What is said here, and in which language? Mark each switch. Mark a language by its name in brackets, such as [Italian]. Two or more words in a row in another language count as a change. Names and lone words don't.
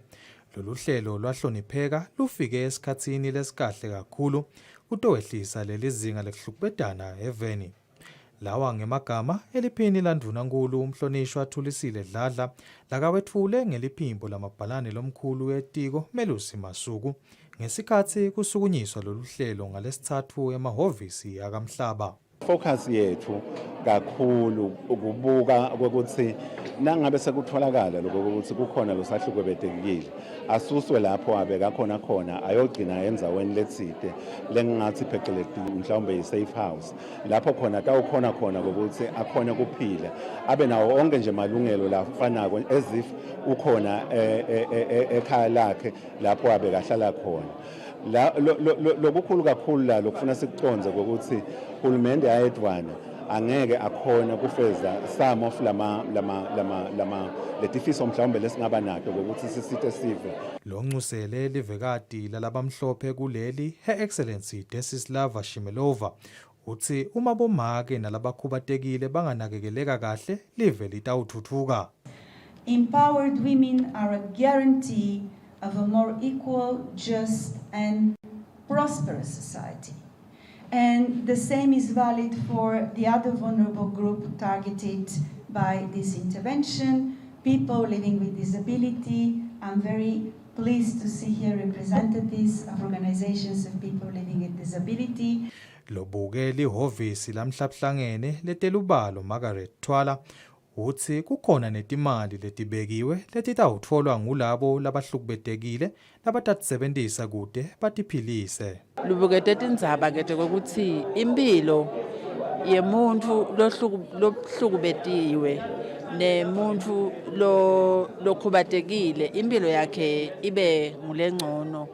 [Swati] Lolu hlelo lwahlonipheka lufike esikhatsini lesikahle kakhulu kutowehlisa leli zinga lekuhlukubetana eveni. Lawa ngemagama eliphini laNdvunankhulu umhlonishwa Kusile Dladla lakawetfule ngeliphimbo lamabhalane lomkhulu etiko Melusi Masuku ngesikhatsi kusukunyiswa lolu hlelo ngalesitsatfu emahhovisi akamhlaba. Focus yethu kakhulu ukubuka ukuthi nangabe sekutholakala lokho ukuthi kukhona losahlukubetekile asuswe lapho abeka khona ayogcina enzaweni letsite lengathi phecelezi mhlawumbe yi- [English] safe house [Swati] lapho khona tawukhona ukuthi akhona kuphila abe nawo onke nje malungelo lafanako [English] as if [Swati] ukhona ekhaya lakhe lapho abeka hlala khona. Lokukhulu kakhulu la lokufuna sikuconze ukuthi uhulumende ayedwana angeke akhona kufeza [English] some of [Swati] letifiso mhlawumbe lesingaba nato ukuthi sisite sive. Lo nxusele livekati lalabamhlophe kuleli [English] Her Excellency [Swati] Desislava Shimelova kutsi uma bomake nalabakhubatekile banganakekeleka kahle live litawuthuthuka. [English] Empowered women are a guarantee of a more equal, just and prosperous society. And the same is valid for the other vulnerable group targeted by this intervention, people living with disability. I'm very pleased to see here representatives of organizations of people living with disability. [Swati] Lobuke lihhovisi lamhlabuhlangene letelubalo Margaret Twala uthi kukhona netimali letibekiwe letitawutfolwa ngulabo labahlukubetekile labatasebentisa kude batiphilise. Lubukete tindzaba kete kokuthi impilo yemuntu lohlukubetiwe nemuntu lokhubatekile impilo yakhe ibe ngulengcono.